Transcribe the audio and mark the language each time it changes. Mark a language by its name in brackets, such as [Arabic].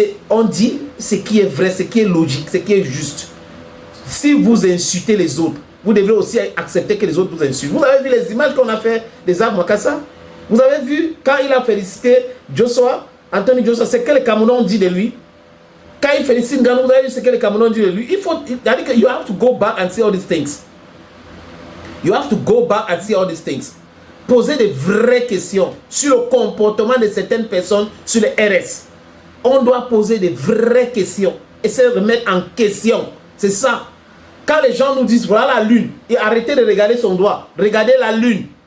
[French] On dit ce qui est vrai, ce qui est logique, ce qui est juste. Si vous insultez les autres, vous devez aussi accepter que les autres vous insultent. Vous avez vu les images qu'on a fait des arbres Makassa? Vous avez vu quand il a félicité Joshua, Anthony Joshua, c'est que les Camerounais ont dit de lui. Quand il félicite Ngannou, vous avez vu ce que les Camerounais ont dit de lui. Il faut, c'est-à-dire que [English] you have to go back and see all these things. You have to go back and see all these things. [French] Poser des vraies questions sur le comportement de certaines personnes sur les RS. On doit poser des vraies questions et se remettre en question. C'est ça. Quand les gens nous disent voilà la lune, et arrêtez de regarder son doigt, regardez la lune.